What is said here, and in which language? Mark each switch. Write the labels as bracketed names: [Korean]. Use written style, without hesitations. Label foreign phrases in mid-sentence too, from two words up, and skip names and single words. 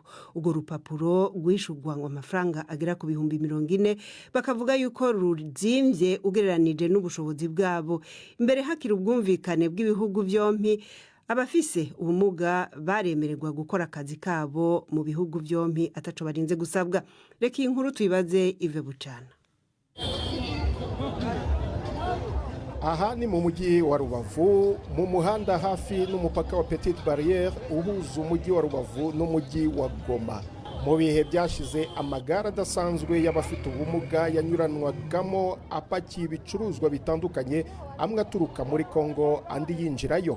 [Rundi] Ugo rupapuro rwishurwa ngo amafaranga agera ku 40,000 bakavuga yuko ruzimvye ugereranije n'ubushobozi bwabo. Imbere hakiri ubwumvikane bw'ibihugu byompi, abafise ubumuga baremererwa gukora akazi kabo mu bihugu byompi ataco barinze gusabwa. [Kinyarwanda] Reka inkuru tuyibaze Ive Bucana. Aha ni mu mujyi wa Rubavu mu muhanda hafi n'umupaka wa Petite Barrière uhuza umujyi wa Rubavu n'umujyi wa Goma. Mu bihe byashize amagare adasanzwe y'abafite ubumuga yanyuranwagamo apakiye ibicuruzwa bitandukanye, amwe aturuka muri Congo andi yinjirayo.